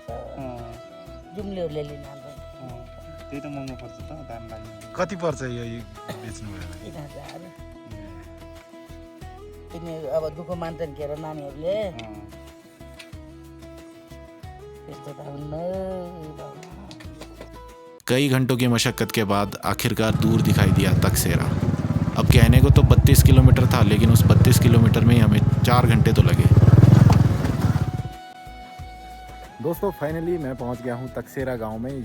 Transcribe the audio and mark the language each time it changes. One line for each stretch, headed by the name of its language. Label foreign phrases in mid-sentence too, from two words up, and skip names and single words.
Nepali: जुम्लीहरूले लिन हाल्छ। त्यही त महँगो पर्छ त, दाम लाग्ने। कति पर्छ यो बेच्नु भयो? 3000। तिनी अब दुःख मान्छन् के अरे नानीहरूले, त्यस्तो त हुन्न।
Hindi: कई घंटों की मशक्कत के बाद आखिरकार दूर दिखाई दिया तकसेरा। अब कहने को तो 32 किलोमीटर था, लेकिन उस 32 किलोमीटर में ही हमें 4 घंटे तो लगे। दोस्तों फाइनली मैं पहुंच गया हूं तकसेरा गांव में।